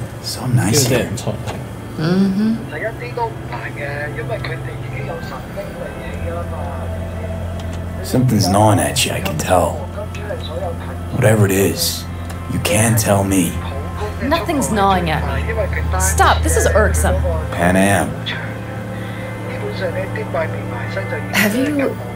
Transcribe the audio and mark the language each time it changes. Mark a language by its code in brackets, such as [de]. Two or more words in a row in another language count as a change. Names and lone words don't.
[en] So nice here. [yue] 其實一啲都唔難嘅，因為佢哋已經有神兵利器啦嘛。 [en] Something's gnawing at you, I can tell. Whatever it is, you can tell me. Nothing's gnawing at me. Stop, this is irksome. Pan Am. Have you...